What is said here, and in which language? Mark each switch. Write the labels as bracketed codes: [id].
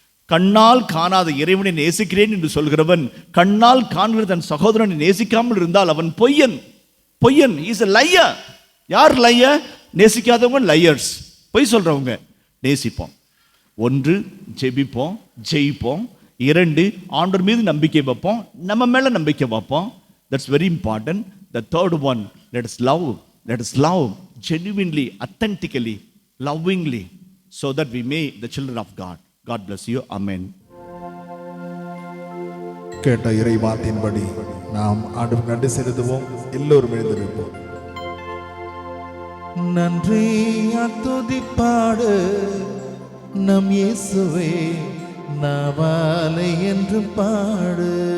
[ta] கண்ணால் காணாத இறைவனை நேசிக்கிறேன் என்று சொல்கிறவன் கண்ணால் காண்கிற தன் சகோதரனை நேசிக்காமல் இருந்தால் அவன் பொய்யன். பொய்யன், [en] Is a liar. [ta] யார் லையர்? நேசிக்காதவங்க லையர்ஸ், பொய் சொல்றவங்க. நேசிப்போம். 1, ஜெபிப்போம், ஜெயிப்போம். 2, ஆண்டவர் மீது நம்பிக்கை வைப்போம், நம்ம மேல நம்பிக்கை வைப்போம். [en] That's very important. The 3rd one, let us love genuinely, authentically, lovingly, so that we may the children of God. God bless you. Amen. [ta] கேட்ட இறை வார்த்தையின்படி நாம் ஆண்டவருக்கு நன்றி செலுத்துவோம். எல்லோரும் எழுந்திருப்போம். நன்றி துதிப்பாடு நம் இயேசுவே, நாவாலை என்று பாடு.